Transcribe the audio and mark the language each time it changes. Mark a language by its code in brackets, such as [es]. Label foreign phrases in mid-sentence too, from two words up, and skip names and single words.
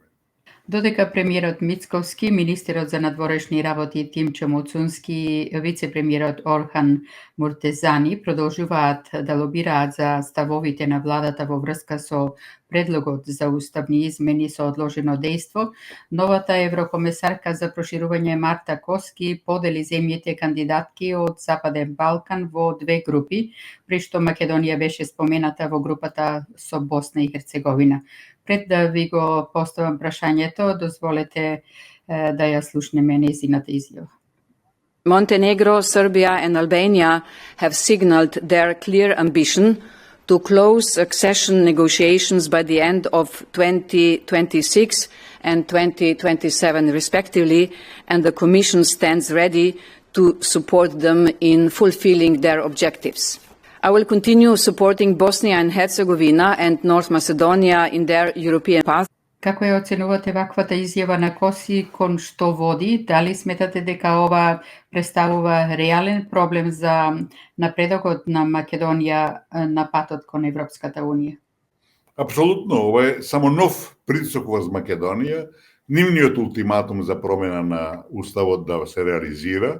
[mk] Додека премиерот Мицковски, министерот за надворешни работи Тимчо Муцунски и вице-премиерот Орхан Муртезани продолжуваат да лобираат за ставовите на владата во врска со предлогот за уставни измени со одложено дејство, новата еврокомесарка за проширување Марта Коски подели земјите кандидатки од Западен Балкан во две групи, при што Македонија беше спомената во групата со Босна и Херцеговина. Пред да ви го поставам прашањето, дозволете да ја слушнеме нејзината изјава. [en] Montenegro, Serbia and Albania have signaled their clear ambition to close accession negotiations by the end of 2026 and 2027 respectively, and the Commission stands ready to support them in fulfilling their objectives. I will continue supporting Bosnia and Herzegovina and North Macedonia in their European path. [mk] Како ја оценувате ваквата изјава на Коси, кон што води? Дали сметате дека ова представува реален проблем за напредокот на Македонија на патот кон Европската Унија? Апсолутно, ова е само нов притисок врз Македонија, нивниот ултиматум за промена на уставот да се реализира,